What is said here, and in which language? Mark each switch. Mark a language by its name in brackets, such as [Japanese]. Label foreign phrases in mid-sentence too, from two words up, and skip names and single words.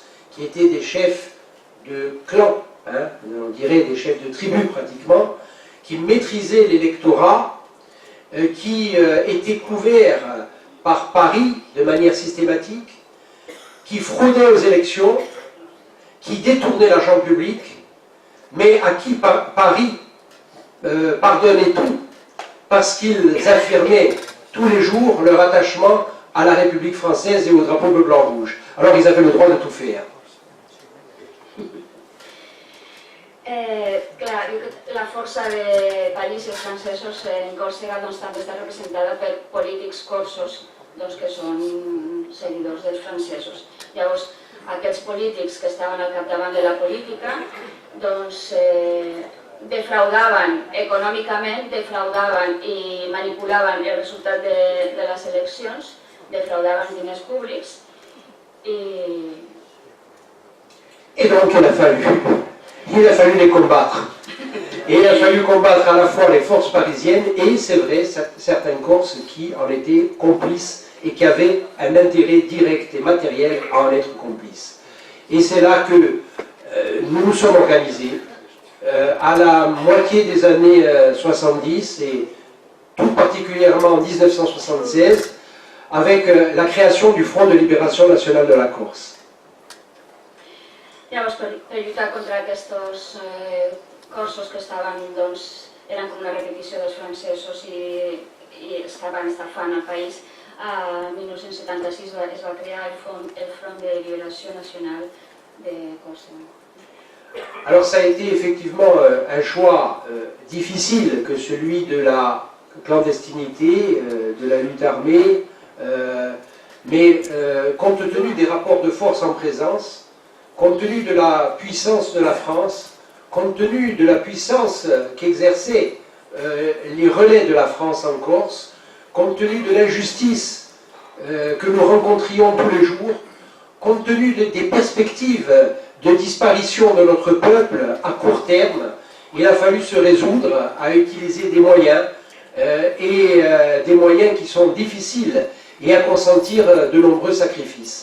[French] qui étaient des chefs de clan, hein, on dirait des chefs de tribu pratiquement, qui maîtrisaient l'électorat, qui étaient couverts par Paris de manière systématique, qui fraudaient aux élections, qui détournaient l'argent public, mais à qui Paris pardonnait tout, parce qu'ils affirmaient tous les jours leur attachement à la République française et au drapeau bleu, blanc, rouge. Alors ils avaient le droit de tout faire. [Catalan] Clar, la força de París i els francesos en Còrsega també està representada per polítics corsos que són seguidors dels francesos. Llavors, aquests polítics que estaven al capdavant de la política defraudaven econòmicament, defraudaven i manipulaven el resultat de les eleccions, defraudaven diners públics i... [French] Et donc il a fallu les combattre. Et il a fallu combattre à la fois les forces parisiennes et, c'est vrai, certains Corses qui en étaient complices et qui avaient un intérêt direct et matériel à en être complices. Et c'est là que nous nous sommes organisés à la moitié des années 70 et tout particulièrement en 1976 avec la création du Front de Libération Nationale de la Corse. [Catalan] Llavors, per lluitar contra aquests corsos que eren com una repetició dels francesos i estaven estafant el país, en 1976 es va crear el Front de Libération Nationale de Còrsega. [French] Alors ça a été effectivement un choix difficile que celui de la clandestinité, de la lutte armée, mais compte tenu des rapports de force en présence, compte tenu de la puissance de la France, compte tenu de la puissance qu'exerçaient les relais de la France en Corse, compte tenu de l'injustice que nous rencontrions tous les jours, compte tenu des perspectives de disparition de notre peuple à court terme, il a fallu se résoudre à utiliser des moyens, et des moyens qui sont difficiles, et à consentir de nombreux sacrifices.